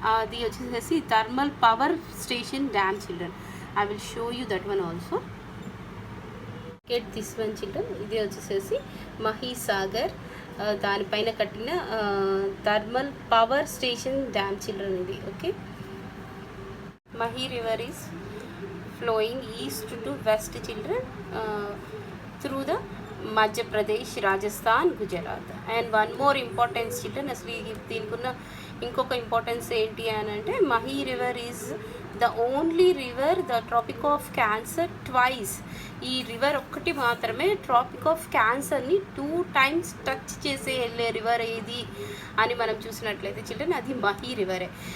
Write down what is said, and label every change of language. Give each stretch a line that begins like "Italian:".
Telugu: అది వచ్చేసేసి thermal power station dam children.
English: I will show you that one also. Get this one children.
Telugu: ఇది వచ్చేసేసి మహీసాగర్ దానిపైన కట్టిన thermal power station dam children ఇది.
English: Okay, Mahi river is flowing east to west children through the Madhya Pradesh, Rajasthan, Gujarat. And one more importance children,
Telugu: asli deenikuన్న ఇంకొక importance ఏంటి అని అంటే
English: Mahi river is the only river the tropic of cancer twice.
Telugu: ఈ river ఒక్కటి మాత్రమే trophic of క్యాన్సర్ని 2 times touch చేసే వెళ్ళే రివర్ ఏది అని మనం చూసినట్లయితే చిల్డ్రన్ అది మహీ రివరే.